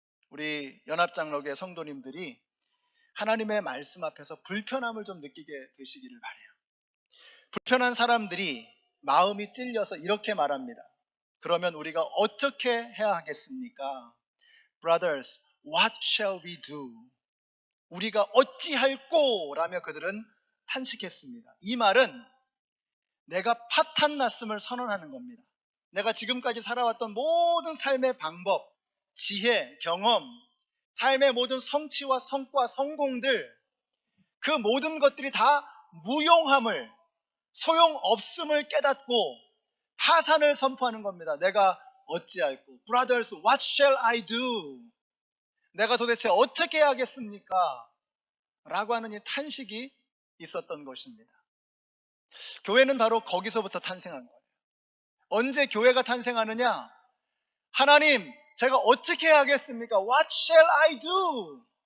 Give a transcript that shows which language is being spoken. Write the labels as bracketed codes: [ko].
[ko] 우리 연합장로교 성도님들이 하나님의 말씀 앞에서 불편함을 좀 느끼게 되시기를 바라요. 불편한 사람들이 마음이 찔려서 이렇게 말합니다. 그러면 우리가 어떻게 해야 하겠습니까? [en] Brothers, what shall we do? [ko] 우리가 어찌할꼬? 라며 그들은 탄식했습니다. 이 말은 내가 파탄났음을 선언하는 겁니다. 내가 지금까지 살아왔던 모든 삶의 방법, 지혜, 경험, 삶의 모든 성취와 성과, 성공들, 그 모든 것들이 다 무용함을, 소용없음을 깨닫고 파산을 선포하는 겁니다. 내가 어찌할꼬? [en] Brothers, what shall I do? [ko] 내가 도대체 어떻게 해야겠습니까? 라고 하는 이 탄식이 있었던 것입니다. 교회는 바로 거기서부터 탄생한 거예요. 언제 교회가 탄생하느냐? 하나님, 제가 어떻게 해야겠습니까? [en] What shall I do?